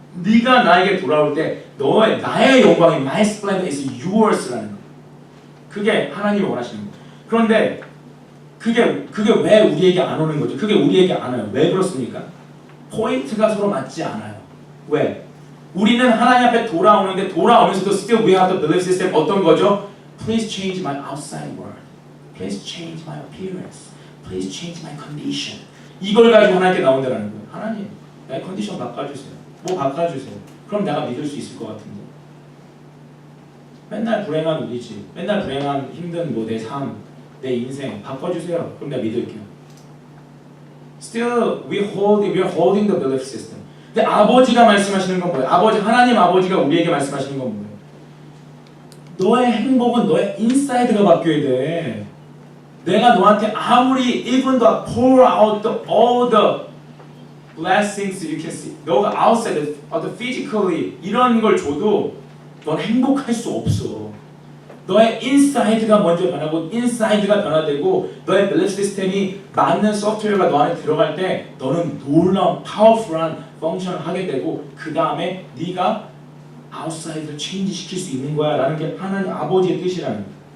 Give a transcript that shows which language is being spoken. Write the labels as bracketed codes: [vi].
[ko] 네가 나에게 돌아올 때 나의 영광이 [en] my splendor is yours [ko] 라는 거예요. 그게 하나님이 원하시는 거예요. 그런데 그게 왜 우리에게 안 오는 거죠? 그게 우리에게 안 와요. 왜 그렇습니까? 포인트가 서로 맞지 않아요. 왜? 우리는 하나님 앞에 돌아오는데 돌아오면서도 [en] still we have the belief system [ko] 어떤 거죠? [en] Please change my outside world. Please change my appearance. Please change my condition. [ko] 이걸 가지고 하나님께 나온다는 거예요. 하나님, 나의 컨디션 바꿔주세요. 뭐 바꿔주세요. 그럼 내가 믿을 수 있을 것 같은데. 맨날 불행한 우리 집, 맨날 불행한 힘든 뭐 내 삶, 내 인생 바꿔주세요. 그럼 내가 믿을게요. [en] Still, we are holding the belief system. [ko] 근데 아버지가 말씀하시는 건 뭐예요? 하나님 아버지가 우리에게 말씀하시는 건 뭐예요? 너의 행복은 너의 인사이드가 바뀌어야 돼. 내가 너한테 아무리 [en] even though pour out all the blessings you can see, [ko] 너가 [en] outside of the physically [ko] 이런 걸 줘도 넌 행복할 수 없어. 너의 인사이드가 먼저 변하고 인사이드가 변화되고 너의 belief 시스템이 맞는 소프트웨어가 너 안에 들어갈 때 너는 놀라운 파워풀한 펑션을 하게 되고 그 다음에 네가 아웃사이드를 체인지 시킬 수 있는 거야 라는 게 하나님 아버지의 뜻이라는 거예요.